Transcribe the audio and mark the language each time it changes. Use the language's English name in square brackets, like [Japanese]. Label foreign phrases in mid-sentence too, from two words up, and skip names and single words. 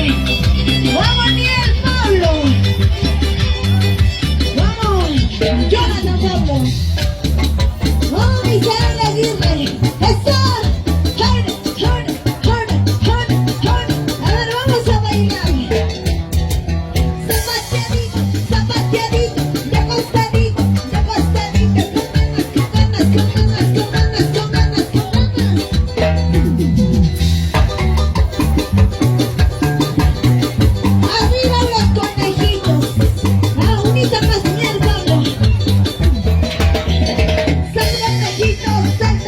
[Spanish] ¡Vamos, Niel Pablo! ¡Vamos, Jonathan Pablo! ¡Vamos, Misael Aguirre! ¡Eso! ¡Jone, jone, jone, jone, jone! A ver, vamos a bailar. Zapateadito, zapateadito, de acostadito, de acostadito, con ganas, con ganas, con ganas, con ganas, con ganas, con ganas. Arriba los conejitos. Ah, unita más, Niel Pablo. Salta, conejito, salta.